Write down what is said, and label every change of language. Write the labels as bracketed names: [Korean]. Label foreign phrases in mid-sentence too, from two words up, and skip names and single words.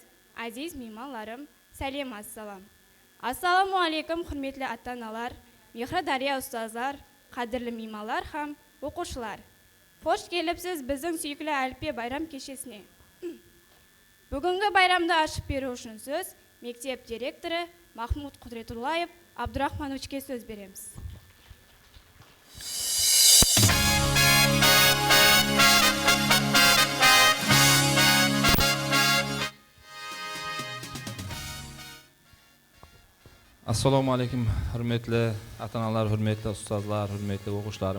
[Kara-Kalpak] Азиз мейманларым, сәлем ассалам. Ассаламу алейкум, құрметлі ата-аналар, Мехрадария ұстазлар, қадірлі меймандар һәм оқушылар. Хош келіпсіз біздің сүйікілі әліппе байрам кешесіне. Бүгінгі байрамды ашып беру үшін сөз мектеп директоры Махмуд Құдретуллаев Абдурахмановичке сөз береміз. [Uzbek] Assalomu alaykum, hurmatli ata-onalar, hurmatli ustozlar, hurmatli o'quvchilarim.